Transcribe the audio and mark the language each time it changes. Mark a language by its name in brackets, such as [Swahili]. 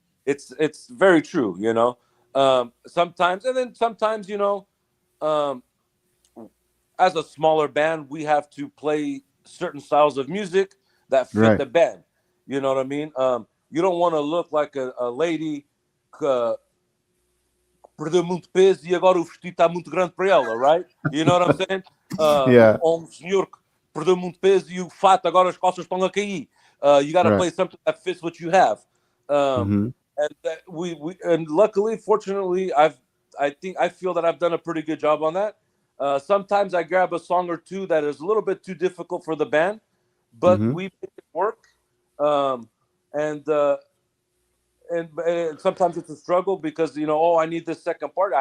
[English] it's very true. Sometimes, and then sometimes, um, as a smaller band, we have to play certain styles of music that fit Right. the band. You know what I mean? You don't want to look like a lady. [Portuguese] Uh, Perdeu muito peso e agora o vestido está muito grande para ela, [English] right? You know what I'm saying? Yeah. [Portuguese] Ou um senhor que perdeu muito peso e o fato agora as costas estão a cair. [English] You got to Right. play something that fits what you have. Um, Mhm. and that and luckily, fortunately, I feel that I've done a pretty good job on that. Sometimes I grab a song or two that is a little bit too difficult for the band, but Mhm. we make it work. Um, and and sometimes it's a struggle because I need this second part.